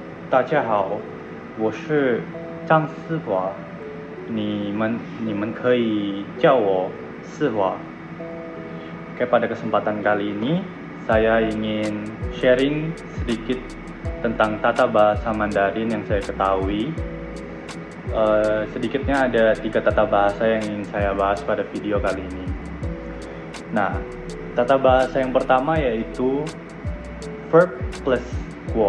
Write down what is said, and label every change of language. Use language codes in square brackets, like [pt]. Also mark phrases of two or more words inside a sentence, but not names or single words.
[zh] 大家好，我是张思华，你们可以叫我思华。 [id] Oke, pada kesempatan kali ini saya ingin sharing sedikit tentang tata bahasa Mandarin yang saya ketahui. Sedikitnya ada 3 tata bahasa yang ingin saya bahas pada video kali ini. Nah, tata bahasa yang pertama yaitu [en] verb plus [id] quo.